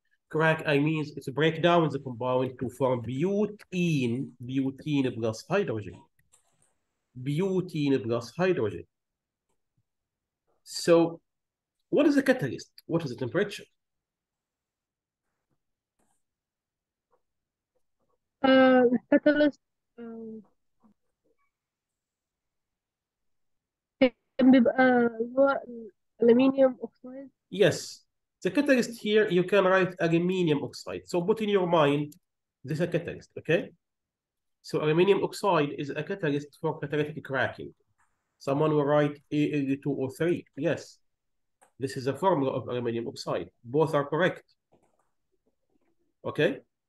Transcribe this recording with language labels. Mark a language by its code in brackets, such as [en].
[en] Crack, I mean, it's a breakdown the compound to form butene, butene plus hydrogen. Butene plus hydrogen. So what is the catalyst? What is the temperature? [ar] Catalyst كان بيبقى اللي هو الألمنيوم أوكسايد. [en] Yes, the catalyst here, you can write aluminium oxide. So put in your mind, this is a catalyst, okay? So aluminium oxide is a catalyst for catalytic cracking. Someone will write Al2O3. Yes, this is a formula of aluminium oxide. Both are correct. Okay?